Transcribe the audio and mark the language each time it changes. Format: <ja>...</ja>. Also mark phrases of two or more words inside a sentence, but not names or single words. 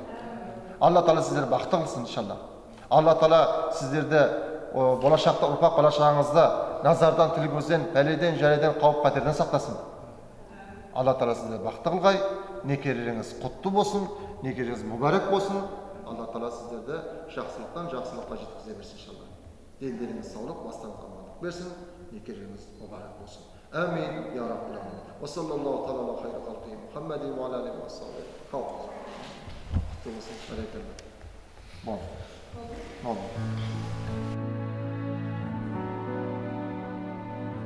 <kk>Алла Тағала сіздерді бақытты қылсын иншалла. Алла Тағала сіздерді болашақта ұрпақ балашағыңызды назардан, тілгөзден, пәледен, жәледен, қауіп қатерден сақтасын. Алла Тағала сіздерді бақытты қылғай. Некелеріңіз құтты болсын, некелеріңіз мүбәрәк болсын. Алла Тағала сіздерді жақсылықтан жақсылыққа жеткізе берсін иншалла. Дентеріңіз саулық, бастан қалмандық берсін, некелеріңіз мүбәрәк болсын.</kk> <ar>آمين يا رب العالمين. وصلى الله تعالى على خير خلقه محمد وعلى آله وسلم.</ar> <kk>Қауып. Құтты болсын. Бәрекелді. Болды.</kk>